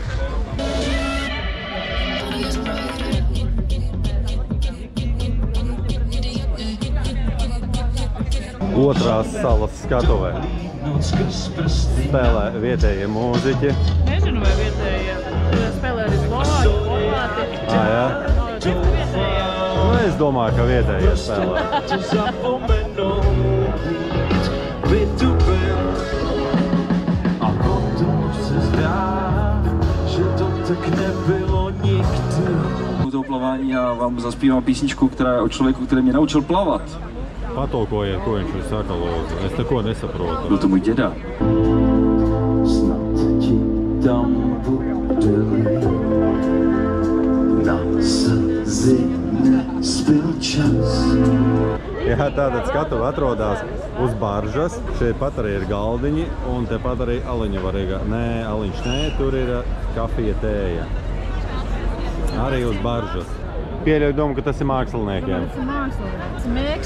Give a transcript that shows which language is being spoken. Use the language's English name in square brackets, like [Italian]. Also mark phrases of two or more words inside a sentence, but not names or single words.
[Latvian] Otrās salas skatuvē spēlē vietējie mūziķi. Nezinu, vai vietējie spēlē arī Slovāki, Horvāti. Jā? Vietējie. Nu, es domāju, ka vietējie spēlē. [Czech] Do plavání a vám zaspívám písničku, která je o člověku, který mě naučil plavat. [Latvian] Patulkojiet, ko viņš ir saka, lūdzu. Es neko nesaprotu. [Czech] Byl to můj děda. Snad ti tam budeli na slzy nezbyl čas. [Latvian] Jā, tātad skatuve atrodas uz baržas. Šeit pat arī ir galdiņi un tepat arī aliņa var iegāt. Nē, aliņš nē, tur ir kafija, tēja. Arī uz baržas. Pieļauju domu, ka tas ir māksliniekiem. Tas ir mākslinieks.